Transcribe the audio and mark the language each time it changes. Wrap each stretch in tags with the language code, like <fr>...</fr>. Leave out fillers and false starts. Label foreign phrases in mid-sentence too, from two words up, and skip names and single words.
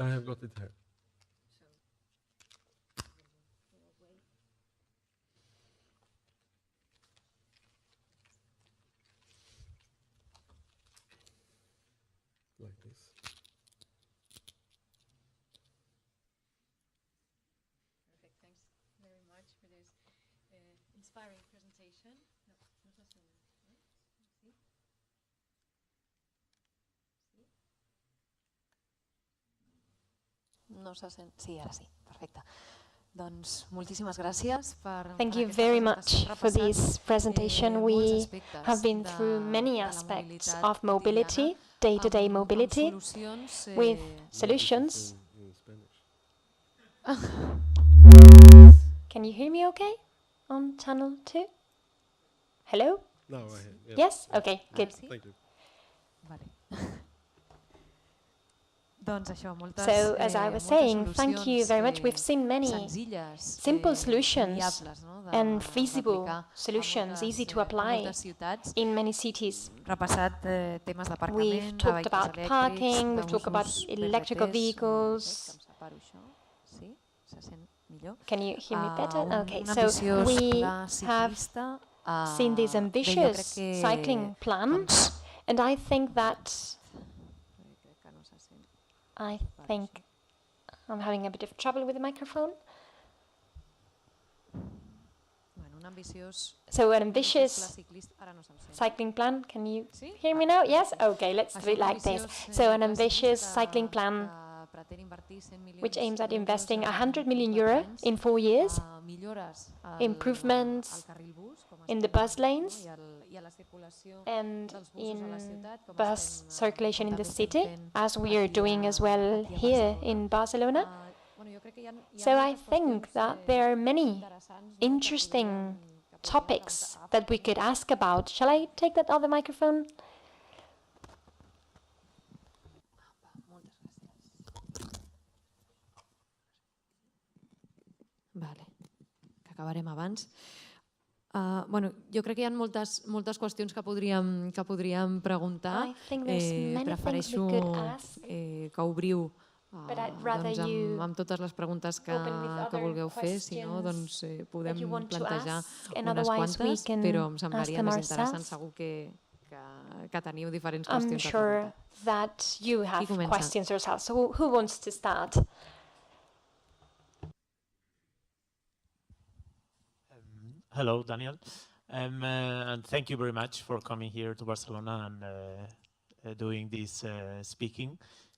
<en>I have got it here. Like this. Perfect. Thanks very much for this inspiring presentation.</en> <ca>No se sent. Sí, ara sí. Perfecte. Doncs moltíssimes gràcies per</ca> <en>Thank you</en> <ca>aquesta</ca> <en>very</en> <ca>presentació.</ca> <en>much for this presentation.</en> <ca>Molts</ca> <en>We</en> <ca>aspectes</ca> <en>have been</en> <ca>de-</ca> <en>through many</en> <ca>de la</ca> <en>aspects</en> <ca>mobilitat</ca> <en>of mobility,</en> <ca>quotidiana,</ca> <en>day-to-day</en> <ca>amb</ca> <en>mobility,</en> <ca>solucions,</ca> <en>with This solutions. is in Spanish. Can you hear me okay on channel 2? Hello? No, I have. Yes? Okay, good.</en> <ca>sí?</ca> <en>Thank you.</en> <ca>Vale. Doncs això, moltes,</ca> <en>So, as I was saying, thank you very much. We've seen many</en> <ca>senzilles,</ca> <en>simple solutions</en> <ca>viables, no,</ca> <en>and feasible</en> <ca>d'aplicar a</ca> <en>solutions, easy to</en> <ca>a</ca> <en>apply</en> <ca>moltes ciutats.</ca> <en>in many cities.</en> <ca>Repassat temes d'aparcament,</ca> <en>We've</en> <ca>de</ca> <en>talked</en> <ca>vehicles</ca> <en>about</en> <ca>elèctrics,</ca> <en>parking, we've talked about</en> <ca>d'usos</ca> <en>electrical</en> <ca>BRTs,</ca> <en>vehicles.</en> <ca>que em separo això, sí, se sent millor.</ca> <en>Can you hear me better? Okay,</en> <ca>Un</ca> <en>so</en> <ca>ambiciós</ca> <en>we</en> <ca>pla</ca> <en>have</en> <ca>ciclista,</ca> <en>seen this</en> <ca>bé, jo crec</ca> <en>ambitious</en> <ca>que,</ca> <en>cycling plan,</en> <ca>doncs,</ca> <en>and I think</en> <ca>crec que no se sent.</ca> <en>I'm having a bit of trouble with the microphone.</en> <ca>Bueno, un ambiciós</ca> <en>So an</en> <ca>pla</ca> <en>ambitious</en> <ca>ciclista, ara no se'm sent.</ca> <en>cycling plan, can you</en> <ca>Sí?</ca> <en>hear me now? Yes? Okay, let's do</en> <ca>Això,</ca> <en>it</en> <ca>un</ca> <en>like this.</en> <ca>ambiciós,</ca> <en>So an</en> <ca>pla</ca> <en>ambitious</en> <ca>ciclista</ca> <en>cycling plan</en> <ca>que pretén invertir 100 milions</ca> <en>which aims at</en> <ca>d'euros</ca> <en>investing</en> <ca>en</ca> <en>100 million</en> <ca>tots</ca> <en>euro</en> <ca>els anys,</ca> <en>in 4 years</en> <ca>millores</ca> <en>improvements</en> <ca>al carril bus, com</ca> <en>in the</en> <ca>estem</ca> <en>bus</en> <ca>veient,</ca> <en>lanes</en> <ca>i a la circulació</ca> <en>and</en> <ca>dels busos a la</ca> <en>in</en> <ca>ciutat, com</ca> <en>bus</en> <ca>estem,</ca> <en>circulation in the</en> <ca>també estem</ca> <en>city,</en> <ca>fent</ca> <en>as we are</en> <ca>aquí</ca> <en>doing as well</en> <ca>aquí a</ca> <en>here</en> <ca>Barcelona.</ca> <en>in Barcelona.</en> <ca>Bueno, jo crec que hi ha</ca> <en>So I</en> <ca>moltes</ca> <en>think</en> <ca>qüestions,</ca> <en>that there are many</en> <ca>interessants, no,</ca> <en>interesting</en> <ca>que</ca> <en>topics</en> <ca>preguntar.</ca> <en>that we could ask about. Shall I take that other microphone?</en> <ca>Moltes gràcies. Vale, que acabarem abans. Bueno, jo crec que hi ha moltes qüestions que podríem preguntar.</ca> <en>I think there's many things</en> <ca>Prefereixo</ca> <en>we could ask.</en> <ca>que obriu</ca> <en>But I'd rather</en> <ca>doncs,</ca> <en>you</en> <ca>amb totes les preguntes que</ca> <en>open with other</en> <ca>vulgueu fer, si no,</ca> <en>questions</en> <ca>doncs, podem</ca> <en>that you want to</en> <ca>plantejar</ca> <en>ask, and</en> <ca>unes</ca> <en>otherwise we</en> <ca>quantes,</ca> <en>can</en> <ca>però em</ca> <en>ask</en> <ca>semblaria</ca> <en>them</en> <ca>més interessant,</ca> <en>ourselves.</en> <ca>segur que teniu diferents</ca> <en>I'm</en> <ca>qüestions a</ca> <en>sure</en> <ca>preguntar.</ca> <en>that you have</en> <ca>comença?</ca> <en>questions yourself. So who wants to start? Hello, Daniel. And thank you very much for coming here to Barcelona and doing this speaking.</en>